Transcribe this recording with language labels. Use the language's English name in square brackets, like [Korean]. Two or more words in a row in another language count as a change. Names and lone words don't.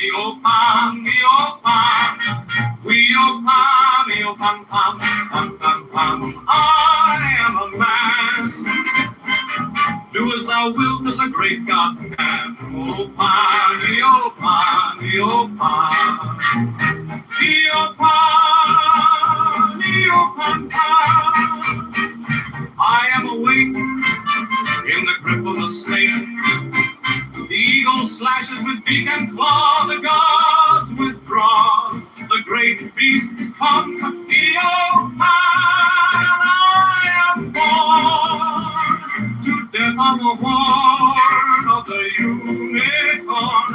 [English] O Pan, O Pan, we O Pan, O Pan, Pan, Pan, Pan, Pan. I am a man. Do as thou wilt as a great God can. O Pan, O Pan, O Pan, O Pan, O Pan, Pan. I am awake in the grip of the snake. The eagle slashes with beak and claw, the gods withdraw. The great beasts come to O Pan. I am born to death on the horn of the unicorn.